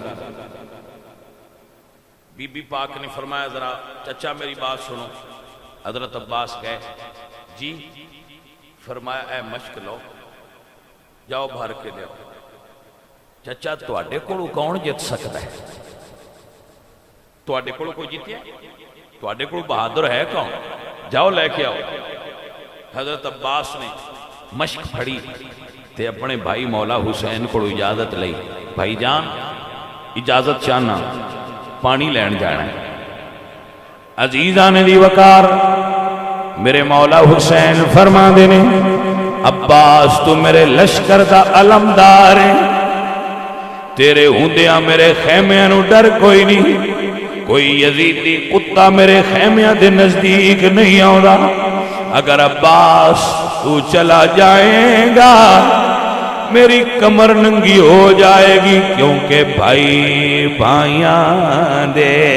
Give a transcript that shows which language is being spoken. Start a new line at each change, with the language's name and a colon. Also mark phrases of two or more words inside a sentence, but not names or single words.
Punjabi: بی بی پاک نے فرمایا ذرا چچا
Urdu: میری بات سنو،
Punjabi: حضرت عباس کہے جی، فرمایا اے مشک لو جاؤ بھر کے لے، چچا تواڈے کولوں کون جت سکتا ہے؟ تواڈے کولوں کوئی جیتیا؟ تواڈے کولوں بہادر ہے کون؟ جاؤ لے کے آؤ۔ حضرت عباس نے مشک پھڑی تے اپنے بھائی مولا حسین کو اجازت لئی، بھائی جان اجازت چاہنا پانی لین جانا ہے۔ عزیزان دی وقار میرے مولا حسین فرما دینے عباس تو میرے لشکر دا علمدار ہے، تیرے ہوندیاں میرے خیمیاں نو ڈر کوئی نہیں، کوئی یزیدی کتا میرے خیمیاں دے نزدیک نہیں آؤں، اگر عباس تو چلا جائے گا میری کمر ننگی ہو جائے گی، کیونکہ بھائی بھائیاں دے